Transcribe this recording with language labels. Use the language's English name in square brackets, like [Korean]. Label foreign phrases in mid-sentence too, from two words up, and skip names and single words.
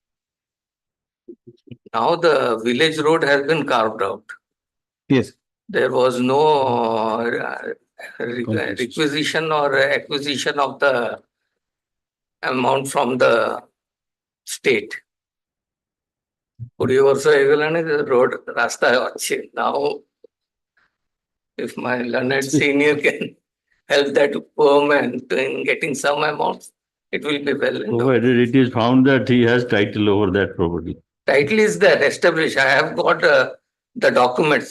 [English] Now the village road has been carved out. Yes. There was no requisition or acquisition of the amount from the state. [Odia] 20 ବର୍ଷ ହେଇଗଲାଣି road ରାସ୍ତା ଅଛି. [English] Now if my learned senior can help that poor man in getting some amount, it will be well. Provided it is found that he has title over that property. Title is there established. I have got the documents.